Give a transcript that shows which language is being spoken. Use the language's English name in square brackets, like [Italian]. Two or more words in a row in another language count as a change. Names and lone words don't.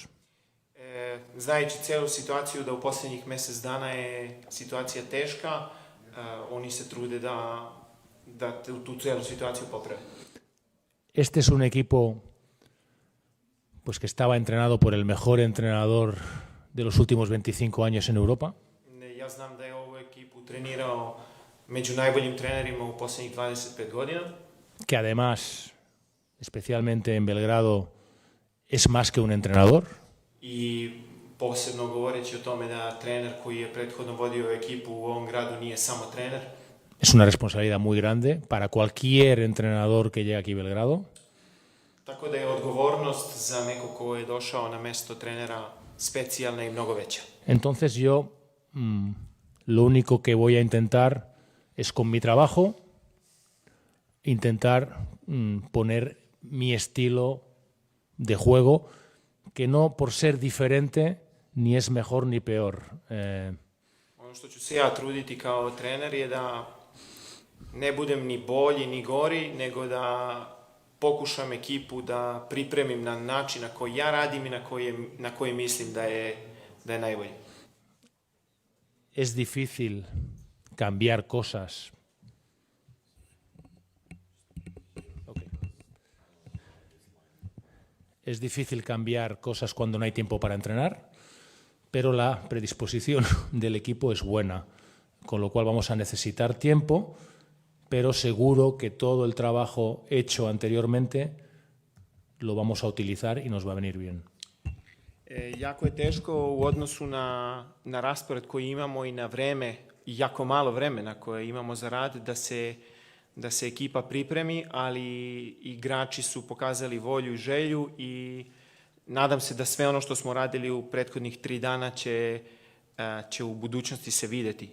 [Serbian] Znajući celu situaciju da u posljednjih mjesec dana je situacija teška, oni se trude da tu celu situaciju poprave. [Spanish] Este es un equipo pues que estaba entrenado por el mejor entrenador de los últimos 25 años en Europa. [Serbian] Ja znam da je ovu ekipu trenirao među najboljim trenerima u posljednjih 25 godina. [Spanish] Que además, especialmente en Belgrado, es más que un entrenador. [Serbian] I posebno govoreći o tome da trener koji je prethodno vodio ekipu u ovom gradu nije samo trener. [Spanish] Es una responsabilidad muy grande para cualquier entrenador que llegue aquí a Belgrado. [Serbian] Tako da je odgovornost za neko ko je došao na mesto trenera specijalna i mnogo veća. [Spanish] Entonces yo lo único que voy a intentar es con mi trabajo intentar poner mi estilo de juego, que no por ser diferente ni es mejor ni peor. [Serbian] Ono što ću se ja truditi kao trener je da ne budem ni bolji ni gori, nego da pokušam ekipu da pripremim na način na koji ja radim i na koji mislim da je najbolji. [Spanish] Es difícil cambiar cosas. Es difícil cambiar cosas cuando no hay tiempo para entrenar, pero la predisposición del equipo es buena, con lo cual vamos a necesitar tiempo, pero seguro que todo el trabajo hecho anteriormente lo vamos a utilizar y nos va a venir bien. [Serbian] Jako je teško u odnosu na raspored koji imamo i na vreme, i jako malo vremena koje imamo za rad, da se ekipa pripremi, ali igrači su pokazali volju i želju i nadam se da sve ono što smo radili u prethodnih 3 dana će u budućnosti se videti.